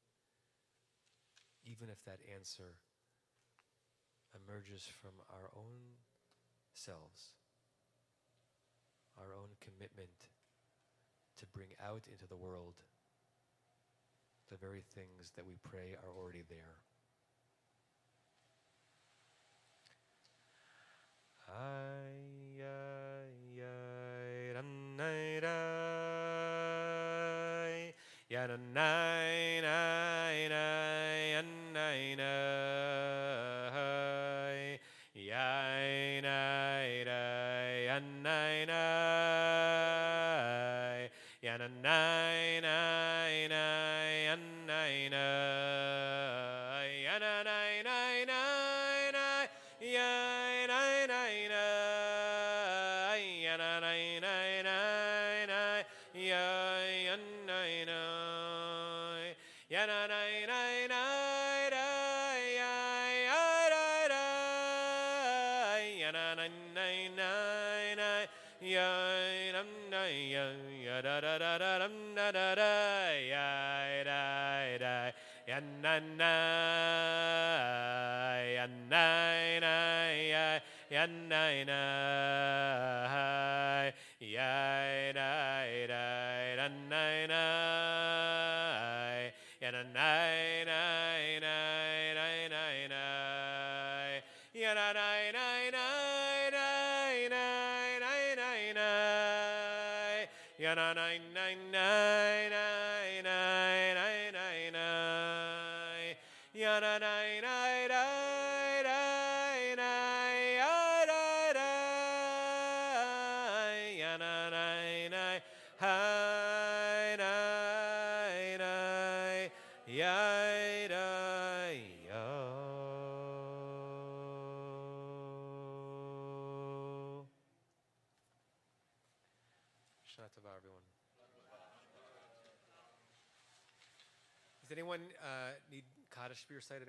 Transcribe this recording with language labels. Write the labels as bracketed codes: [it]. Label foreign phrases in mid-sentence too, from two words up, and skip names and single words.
[en] Even if that answer emerges from our own selves, our own commitment to bring out into the world the very things that we pray are already there. Ay, ay, ay, ranay, ray. Yanay, nay, nay, yanay, nay. Yay, nay, nay, yanay, nay. Yanay, nay, nay, yanay, nay. Yanay, nay, nay, nay. Yay, nay, nay, nay. Yanay, nay, nay, nay. Yay, yanay, nay. Yanay, nay, nay, nay. Yay, ay, ay, ay. Yanay, nay, nay, nay. Yay, nam, nay, yay, ya, da, da, da, da, dum, da, da, da. Yay, da, da. Yanay, nay, yanay, nay, yay. Yanay, nay. Yay, day, day, danay, nay. Yanay, nay, nay, nay, nay, nay. Yanay, nay, nay, nay, nay, nay, nay, nay. Yanay, nay, nay, nay, nay, nay, nay, nay. Yanay, nay, nay, nay, nay, ay, day, day. Yanay, nay, hi, nay, nay, yay, day, yo. [he] שנה טובה, [en] everyone. Does anyone need Kaddish for your site?